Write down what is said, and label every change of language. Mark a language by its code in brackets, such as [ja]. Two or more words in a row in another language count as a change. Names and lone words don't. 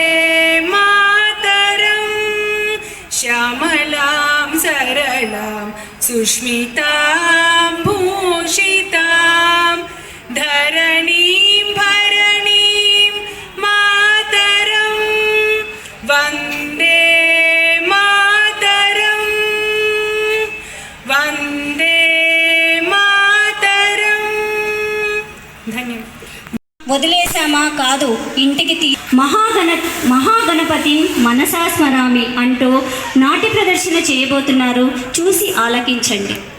[sa] मातरं श्यामलां सरलां सुष्मितां भूषितां धरणीं भरणीं मातरं वन्दे मातरं वन्दे मातरं धन्यवाद. [te] వదిలేసామా కాదు ఇంటికి [sa] మహాగణపతి మనసా స్మరామి [te] అంటూ నాట్య ప్రదర్శన చేయబోతున్నారు. చూసి ఆలకించండి.